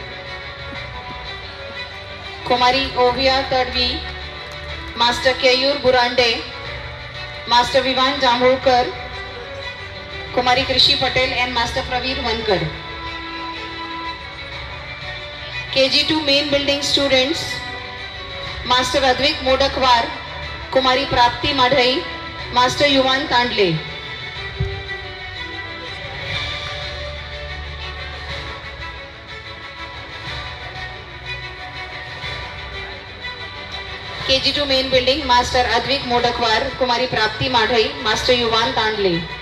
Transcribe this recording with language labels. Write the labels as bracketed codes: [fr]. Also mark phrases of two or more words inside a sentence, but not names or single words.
[en] Kumari Ovia Tadvi, Master Keyur Burande, Master Vivan Zambulkar, Kumari Krishi Patel and Master Praveer Vankar. KG2 main building students, Master Advik Modakwar, Kumari Prapti Madhai, Master Yuvan Tandle. KG2 main building, Master Advik Modakwar, Kumari Prapti Madhai, Master Yuvan Tandle.